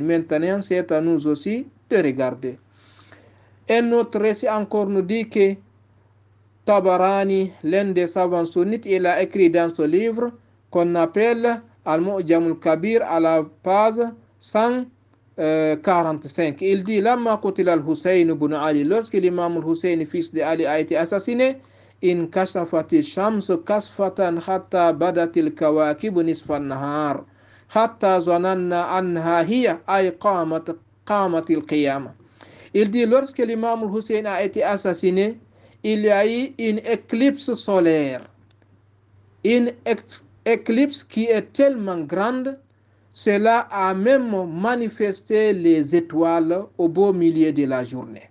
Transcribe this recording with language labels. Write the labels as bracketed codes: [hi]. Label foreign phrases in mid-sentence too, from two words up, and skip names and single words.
[fr] Maintenant, c'est à nous aussi de regarder. Un autre récit encore nous dit que Tabarani, l'un des savants sunnites, il a écrit dans ce livre qu'on appelle Al-Mu'jam al-Kabir à la page 145. Il dit [ar] لما قتل الحسين بن علي, [fr] lorsque l'imam Hussein, fils de Ali, a été assassiné, [ar] إن كشفت الشمس كسفة حتى بدت الكواكب نصف النهار حتى ظننا أنها هي أي قامت القيامة. [fr] Il dit lorsque l'imam Hussein a été assassiné, il y a eu une éclipse solaire, une éclipse qui est tellement grande, cela a même manifesté les étoiles au beau milieu de la journée.